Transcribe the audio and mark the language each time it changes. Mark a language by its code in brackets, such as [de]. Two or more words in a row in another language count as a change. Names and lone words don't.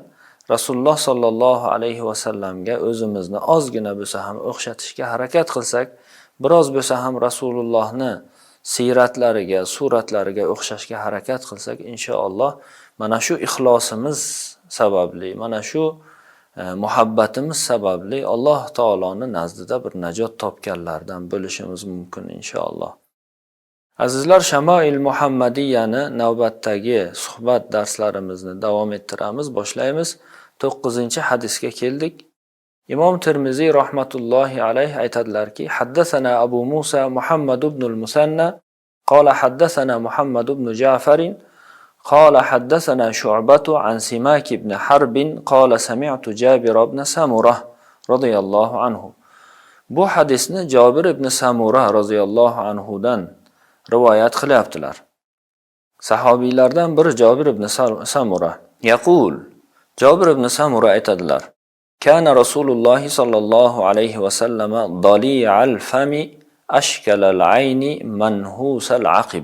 [uz] Rasululloh [ar] صلى الله عليه وسلم [uz] o'zimizni ozgina bo'lsa ham o'xshatishga harakat qilsak, biroz bo'lsa ham Rasulullohni siratlariga, suratlariga o'xshashga harakat qilsak, inshaalloh mana shu ixlosimiz sababli, mana shu muhabbatimiz sababli Alloh taoloning nazdida bir najot topganlardan bo'lishimiz mumkin inshaalloh. Azizlar, Shamoil Muhammadiyani navbatdagi suhbat darslarimizni davom ettiramiz, boshlaymiz. 9-hadisga keldik. Imom Tirmiziy [ar] رحمة الله عليه [uz] aytadilarki, [ar] حدثنا أبو موسى محمد بن المثنى قال حدثنا محمد بن جعفر قال حدثنا شعبة عن سماك بن حرب قال سمعت جابر بن سمرة رضي الله عنه. [uz] Bu hadisni Jabir ibn Samurah [ar] رضي الله عنه [uz] dan rivoyat qilyaptilar. Sahobiylardan biri Jabir ibn Samurah. Yaqul, Jabir ibn Samurah aytadilar: [ar] كان رسول الله صلى الله عليه وسلم ضليع الفم أشكل العين منهوس العقب.